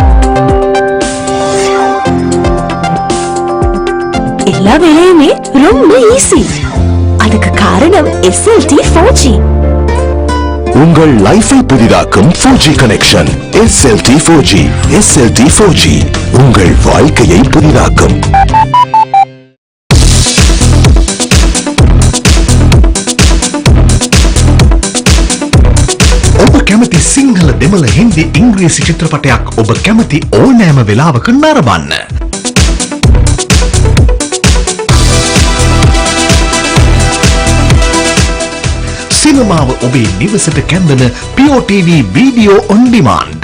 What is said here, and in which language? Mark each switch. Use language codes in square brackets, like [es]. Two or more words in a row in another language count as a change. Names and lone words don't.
[ta] எல்லா வேலையுமே ரொம்ப ஈஸி. அதுக்கு காரணம் SLT 4G. உங்கள் லைஃபை புதிதாக்கும் 4G கனெக்ஷன் SLT 4G. SLT 4G உங்கள் வாழ்க்கையை புதிதாக்கும். [si] කැමති සිංහල දෙමළ හින්දි ඉංග්‍රීසි චිත්‍රපටයක් ඔබ කැමති ඕනෑම වෙලාවක නරඹන්න. සිනමාව ඔබේ නිවසට කැඳවන POTV [en] video on demand.